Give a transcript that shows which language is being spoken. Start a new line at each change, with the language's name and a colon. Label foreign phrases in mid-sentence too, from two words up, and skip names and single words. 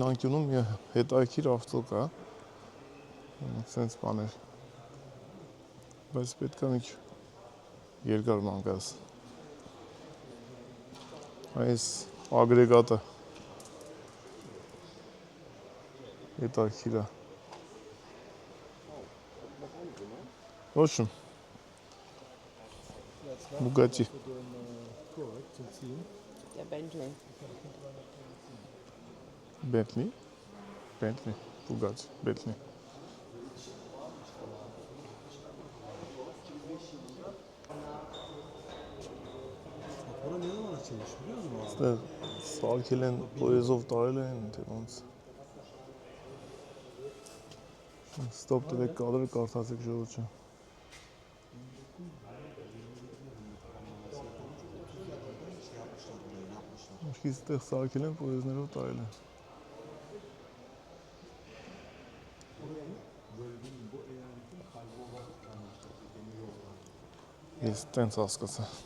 Armenian: անկյունում մի հետաքրքիր ավտո կա, սենց բաներ, բայց պետք է մի քիչ երկար մանգաս, այս ագրեգատը հետաքրքիր է, ոչմ, Bugatti. Bentley. Bugatti. Bentley.
Turkish: Sonra ne zaman açılmış biliyor musun abi?
Armenian: Սարքել են, պոեզով տարել են, թե ոնց։ Ստոպ տվեք կադրը կարդացեք ժողովուրդ ջան։ Ինչքից այդտեղ սարքել են, պոեզներով տարել են։ Ես տենց հասկացա։